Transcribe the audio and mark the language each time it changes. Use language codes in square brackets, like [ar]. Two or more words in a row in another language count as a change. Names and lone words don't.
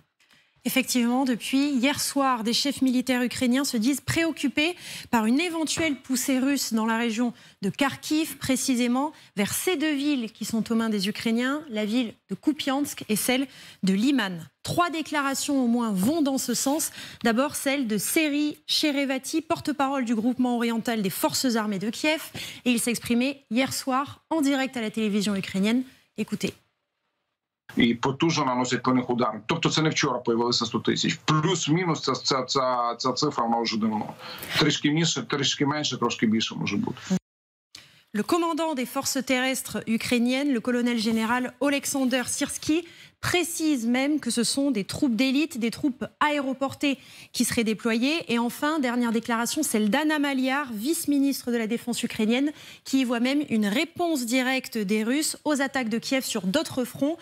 [fr] Effectivement, depuis hier soir, des chefs militaires ukrainiens se disent préoccupés par une éventuelle poussée russe dans la région de Kharkiv, précisément vers ces deux villes qui sont aux mains des Ukrainiens, la ville de Kupiansk et celle de Liman. 3 déclarations au moins vont dans ce sens. D'abord celle de Serhiy Cherevati, porte-parole du groupement oriental des forces armées de Kiev. Et il s'exprimait hier soir en direct à la télévision ukrainienne. Écoutez. [uk] І потужно наносять по них удари. Тобто це не вчора появилося 100 тисяч. Плюс-мінус ця цифра, вона вже давно. Трішки більше, трішки менше, трошки більше може бути. [fr] Le commandant des forces terrestres ukrainiennes, le colonel-général Oleksandr Syrski, précise même que ce sont des troupes d'élite, des troupes aéroportées qui seraient déployées. Et enfin, dernière déclaration, celle d'Anna Maliar, vice-ministre de la Défense ukrainienne, qui y voit même une réponse directe des Russes aux attaques de Kiev sur d'autres fronts.